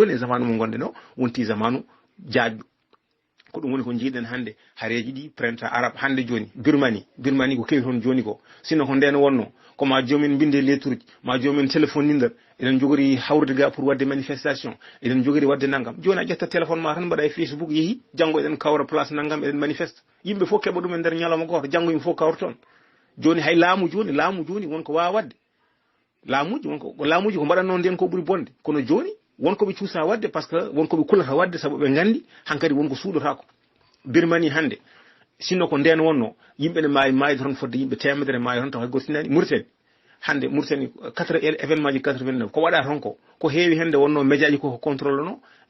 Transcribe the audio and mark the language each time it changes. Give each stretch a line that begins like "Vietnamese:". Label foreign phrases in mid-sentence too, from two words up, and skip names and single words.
Fula: joni e zamanu mo gonɗen o wonti zamanu jaajɗo ko ɗum woni ko jiiɗen hande hareji ɗi
French: printemps arabe
Fula: hande joni birmanie ko kewi toon joni ko sinno ko nden wonno koma jomin binde lettre uji ma jomin téléphone ninɗer eɗen jogori hawrude ga pour wadde manifestation eɗen jogori wadde naggam joni a ƴetta téléphone ma tan mbaɗa e Facebook yeehi janggo eɗen kawra place naggam eɗen manifeste yimɓe fof keɓa ɗum e nder ñalawma goto janggo yimɓe fof kawra toon joni hay laamu joni wonko wawa wadde laamuji ko mbaɗanno nden ko ɓuuri bonde kono joni wonko ɓe cuusa wadde
French: par ce que
Fula: wonko ɓe kulata wadde saabu ɓe gandi hankkadi wonko suuɗotako birmanie hande sinno ko nden wonno yimɓe ne maayi toon fodde yimɓe temedere maayi toon taw hay goto tinani Mauritanie hande Mauritanie événement ji 89 ko waɗa toon ko heewi hende wonno média ji koko contrôle no